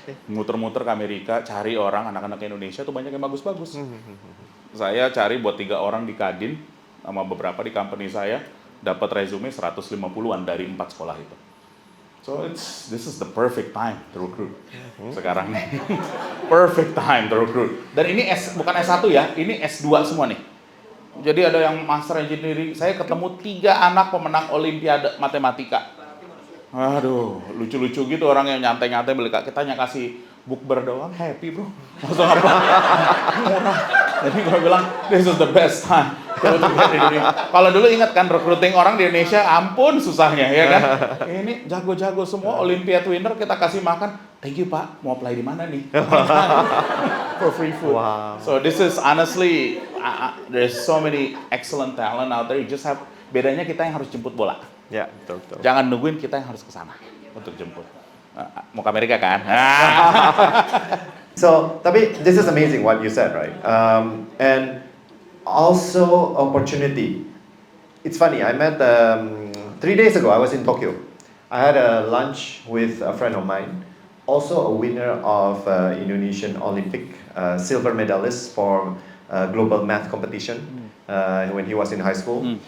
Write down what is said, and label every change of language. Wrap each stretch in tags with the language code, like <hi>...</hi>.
<id>Muter-muter ke Amerika, cari orang anak-anak Indonesia tuh banyak yang bagus-bagus. Saya cari buat 3 orang di Kadin sama beberapa di company saya, dapat resume 150-an dari 4 sekolah itu.</id> <en>So this is the perfect time to recruit.</en> <id>Sekarang nih.</id> <en>Perfect time to recruit.</en> <id>Dan ini bukan S1 ya, ini S2 semua nih. Jadi ada yang master engineering, saya ketemu 3 anak pemenang olimpiade matematika. Aduh, lucu-lucu gitu orang yang nyantai-nyantai beli kita hanya kasih bukber doang, happy bro. Langsung apa? Murah. Jadi gue bilang,</id> <en>this is the best time.</en> <id>Kalau dulu ingat kan, recruiting orang di Indonesia, ampun susahnya ya kan. Ini jago-jago semua, Olympiad winner kita kasih makan.</id> <en>Thank you Pak,</en> <id>mau apply di mana nih?</id> <en>For free food. Wow. So this is honestly, there's so many excellent talent out there. You just have,</en> <id>bedanya kita yang harus jemput bola. Ya, betul. Jangan nungguin kita yang harus ke sana untuk jemput. Mau ke Amerika kan?</id> <en>So,</en> <id>tapi</id> <en>this is amazing what you said, right? And also opportunity. It's funny. I met 3 days ago. I was in Tokyo. I had a lunch with a friend of mine, also a winner of Indonesian Olympic silver medalist for global math competition when he was in high school.</en>